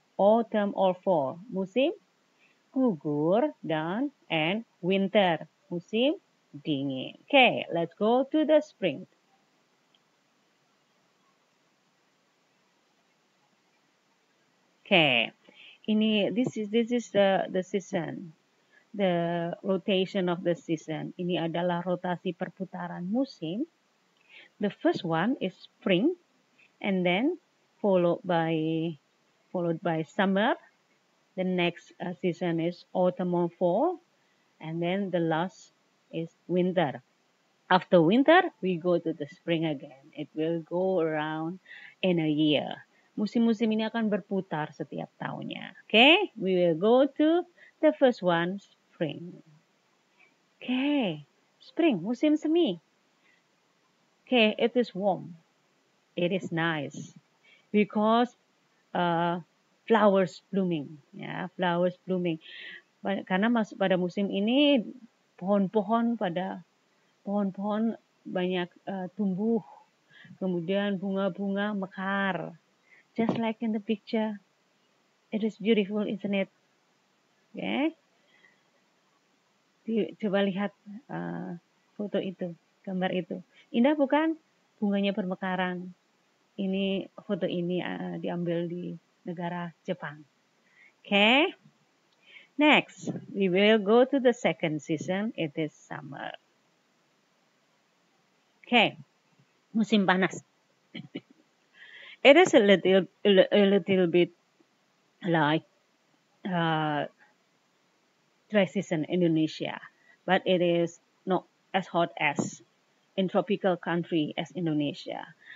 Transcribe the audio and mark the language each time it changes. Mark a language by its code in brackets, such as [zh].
[en] Autumn or fall, [id] musim gugur [en] and winter, [id] musim dingin. [en] Okay, let's go to the spring. Okay, this is the season, the rotation of the season. [id] Ini adalah rotasi perputaran musim. [en] The first one is spring, and then followed by summer. The next season is autumn or fall, and then the last is winter. After winter, we go to the spring again. It will go around in a year. [id] Musim-musim ini akan berputar setiap tahunnya. [en] Okay, we will go to the first one, spring. Okay, spring, [id] musim semi. [en] Okay, it is warm. It is nice because flowers blooming, ya, flowers blooming. [id] Karena pada musim ini pohon-pohon banyak tumbuh Kemudian bunga-bunga mekar. [en] Just like in the picture. It is beautiful, isn't it? Okay. [id] Coba lihat foto itu, gambar itu. Indah bukan? Bunganya bermekaran. Ini foto ini diambil di negara Jepang. [en] Okay. Next, we will go to the second season. It is summer. Okay. [id] Musim panas. [en] It is a little bit like dry season Indonesia, but it is not as hot as in tropical country as Indonesia.